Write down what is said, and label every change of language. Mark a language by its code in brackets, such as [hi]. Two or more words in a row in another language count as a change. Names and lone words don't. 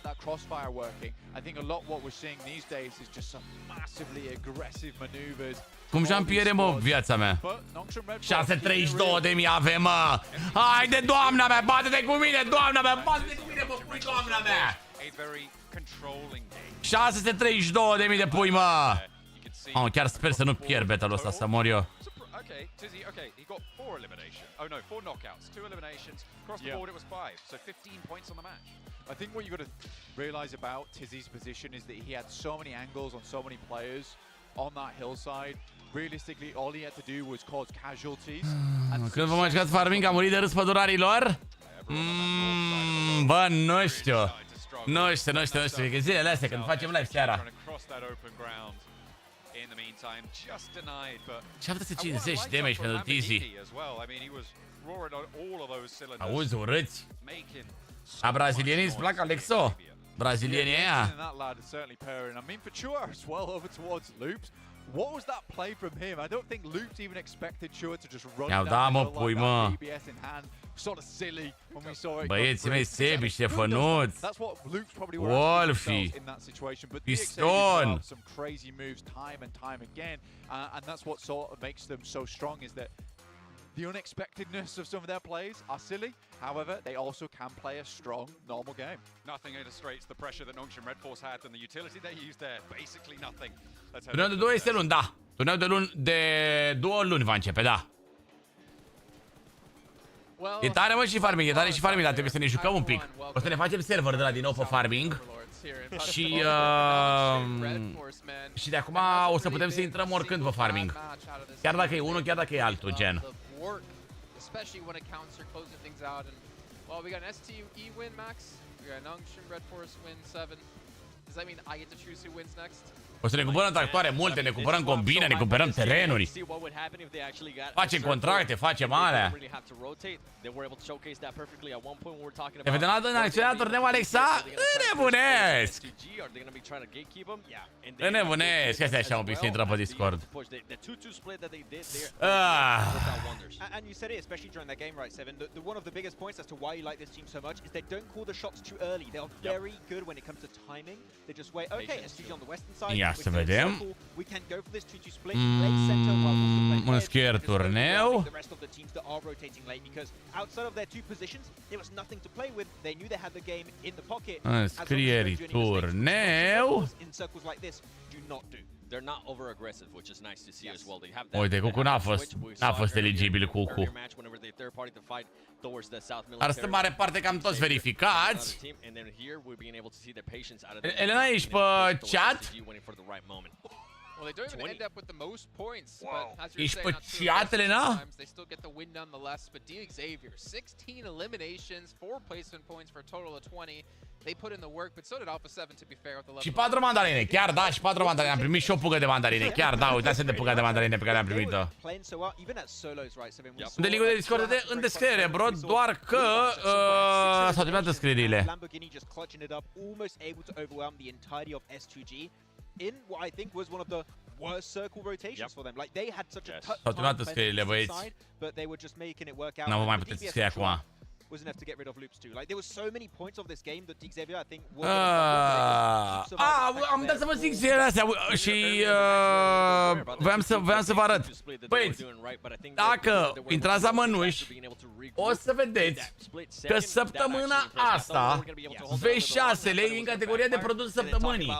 [ro] Cum și-am pierde, mă, viața mea? 632.000 avem, mă! Haide, doamna mea, bate-te cu mine, doamna mea, bate-te cu mine, mă, pui, doamna mea! 632.000 de pui, mă! Oh, chiar sper să nu pierd battle-ul ăsta, să mor eu. [en] Okay, Tizzy, okay, he got 4 eliminations. Oh no, 4 knockouts, 2 eliminations. Across the board it was 5, so 15 points on the match. I think what you got to realize about Tizzy's position is that he had so many angles on so many players on that hillside. Realistically, all he had to do was cause casualties. [ro] Când vă mai jucați farming, a murit de râs pădurarilor? Bă, nu știu. Nu știu, că zilele astea când facem live seara. 750 damage pentru Tizzy. Auzi, urâți. A brazilienii îți plac, Alexo? Brazilienii aia? [en] What was that play from him? I don't think Loops even expected Chua to just run down like that, DBS in hand. Sort of silly when we saw it. [ro] Băieții mei sebi, Ștefănuț, Wolfie, Piston. [en] Some crazy moves time and time again, and that's what sort of makes them so strong is that the unexpectedness of some of their plays are silly. However, they also can play a strong, normal game. Nothing illustrates the pressure that Nongshim Red Force had and the utility they used there. Basically nothing. [ro] Turneul de 2 este luni, da. Turneul de 2 luni va începe, da. E tare, mă, și farming, e tare și farming, dar trebuie să ne jucăm un pic. O să ne facem server de la din nou pe farming. Și de acum o să putem să intrăm oricând pe farming. Chiar dacă e unul, chiar dacă e altul, gen. [en] Especially when accounts are closing things out. And well, we got an S2G win, Max. We got Nongshim Red Force win 7. Does that mean I get to choose who wins next? [ro] O să ne cumpărăm tractoare multe, ne cumpărăm combine, ne cumpărăm terenuri. Facem contracte, facem alea. Ne vedem la în acțiunea turneu, Alexa? Înnebunesc! Înnebunesc! Asta e așa un pic să intrăm pe Discord. [en] And you said it, especially during that game, right, Seven. One of the biggest points as to why you like this team so much is they don't call the shots too early. They are very good when it comes to timing. They just wait. Okay, S2G on the western side. [ro] Ia să vedem. [en] We can go for this 2-2 split. Play center while also playing [ro] Un schier turneu. [en] the rest of the teams that are rotating late because outside of their two positions, there was nothing to play with. They knew they had the game in the pocket. [ro] Înscrieri turneu. [en] In circles like this, do not do. They're not over aggressive, which is nice to see as well. They have [ro] Uite, Cucu n-a fost eligibil, Cucu. Ar sta mare parte cam toți verificați. Elena, ești pe chat? [en] Well, they don't even end up with the most points, but as you're [ro] Ești [en] saying, [ro] pe [en] not true. [ro] chat, Elena? [en] Sometimes they still get the win nonetheless. But Xavier, 16 eliminations, 4 placement points for a total of 20. They put in the work, but so did Alpha 7 to be fair with the level. [ro] Și 4 mandarine, chiar da, și 4 mandarine. Am primit și o pugă de mandarine, chiar da, uitați de puga de mandarine pe care am primit-o. De linkul de Discord în descriere, bro, doar că s-au terminat descrierile. [en] Lamborghini just clutching it up, almost able to overwhelm the entirety of S2G in what I think was one of the worst circle rotations for them. Like they had such a [ro] S-au terminat descrierile, băieți. [en] but they were just making it work out. [ro] Nu vă mai puteți scrie acum. [en] Was enough to get rid of loops too. Like there were so many points of this game that Xavier I think [ro] am dat să vă zic zilele astea și voiam să vă arăt. Băieți, dacă intrați la mănuși, o să vedeți că săptămâna asta V6 lei în categoria de produs săptămânii.